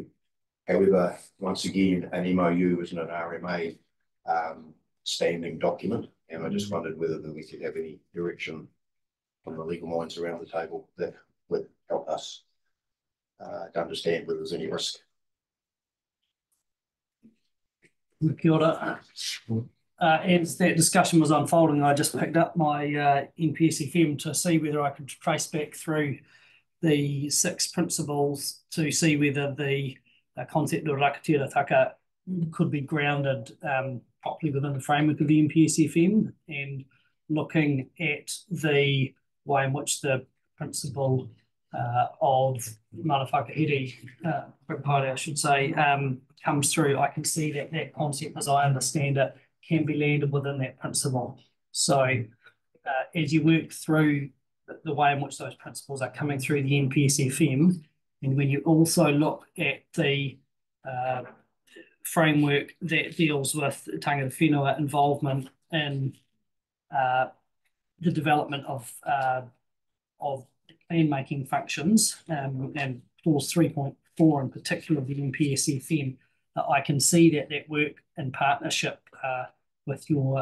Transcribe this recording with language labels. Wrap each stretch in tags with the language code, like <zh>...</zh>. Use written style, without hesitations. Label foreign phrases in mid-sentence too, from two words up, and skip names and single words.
<en>However, once again, an MOU isn't an RMA standing document, and I just wondered whether we could have any direction from the legal minds around the table that would help us to understand whether there's any risk.</en> <mi>Kia ora.</mi> <en>As that discussion was unfolding, I just picked up my NPSFM to see whether I could trace back through the 6 principles to see whether the concept of</en> <mi>Rakatira Taka</mi> <en>could be grounded properly within the framework of the NPSFM, and looking at the way in which the principle of</en> <mi>mana whakahere,</mi> <en>I should say, comes through. I can see that that concept, as I understand it, can be landed within that principle. So as you work through the way in which those principles are coming through the NPSFM, and when you also look at the framework that deals with</en> <mi>tangata whenua</mi> <en>involvement in the development of plan-making functions, and clause 3.4 in particular of the NPSFM, I can see that that work in partnership with</en>